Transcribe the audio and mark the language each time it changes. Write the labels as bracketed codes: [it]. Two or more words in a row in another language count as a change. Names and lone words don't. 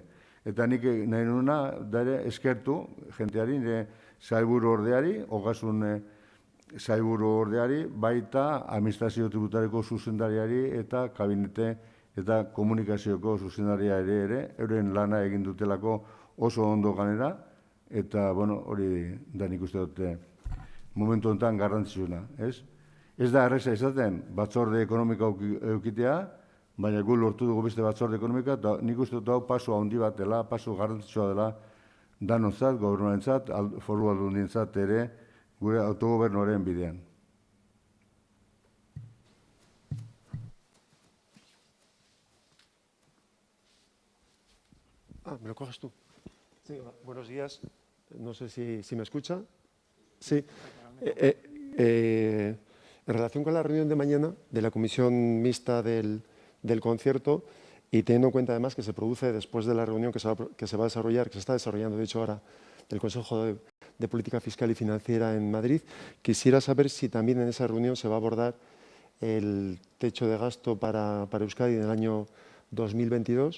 [eu] Eta nik nahi nuena da ere eskertu jenteari, nire sailburu ordeari, ogasun sailburu ordeari, baita administrazio tributariko zuzendariari eta kabinete eta komunikazioko zuzendariari ere, euren lana egin dutelako oso ondo ganera, eta, bueno, hori da nik uste dute momentu honetan garrantzitsuna, ez? Ez da erreza izaten batzorde ekonomiko eukitea, baina gu lortu dugu beste batzorde ekonomika, eta nik uste dut hau paso handi bat dela, paso garrantzitsua dela, danontzat, gobernuarentzat, foru aldundientzat ere, gure autogobernuaren bidean. [es] ¿Me lo coges tú? Sí, buenos días. No sé si me escucha. Sí. En relación con la reunión de mañana de la comisión mixta del concierto, y teniendo en cuenta además que se produce después de la reunión que se va a desarrollar, que se está desarrollando de hecho ahora, del Consejo de Política Fiscal y Financiera en Madrid, quisiera saber si también en esa reunión se va a abordar el techo de gasto para Euskadi en el año 2022.